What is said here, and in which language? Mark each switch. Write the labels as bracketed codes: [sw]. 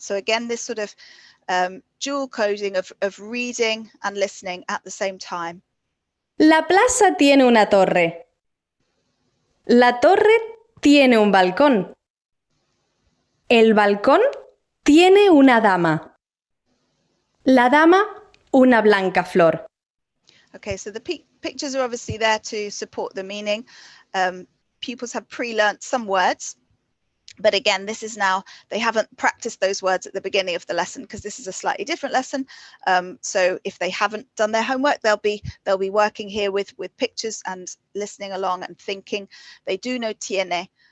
[en] So again, this sort of dual coding of reading and listening at the same time. [es] La plaza tiene una torre. La torre tiene un balcón. El balcón tiene una dama. La dama, una blanca flor. [en] Okay, so the pictures are obviously there to support the meaning. Pupils have pre-learnt some words, but again, this is now, they haven't practiced those words at the beginning of the lesson because this is a slightly different lesson. So if they haven't done their homework, they'll be working here with pictures and listening along and thinking. They do know tiene,